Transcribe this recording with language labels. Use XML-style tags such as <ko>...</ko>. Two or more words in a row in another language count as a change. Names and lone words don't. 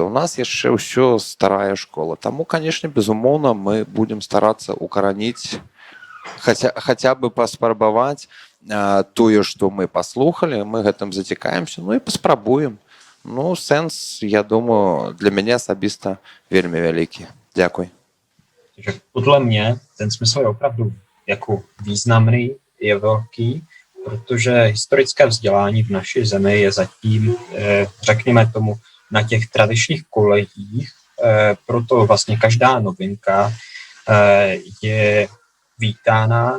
<be>У нас яшчэ ўсё старая школа. Таму, канешне, безумоўна, мы будзем старацца укараніць, хаця бы паспрабаваць тое, што мы паслухалі, мы гэтым зацікаемся, і паспрабуем. Сэнс, я думаю, для мяне асабіста вельмі вялікі. Дякуй.</be> <cs>Podle mě ten smysl je opravdu jako významný, je velký, protože historické vzdělání v naší zemi je zatím, řekněme tomu, na těch tradičních kolejích, proto vlastně každá novinka je vítána.</cs>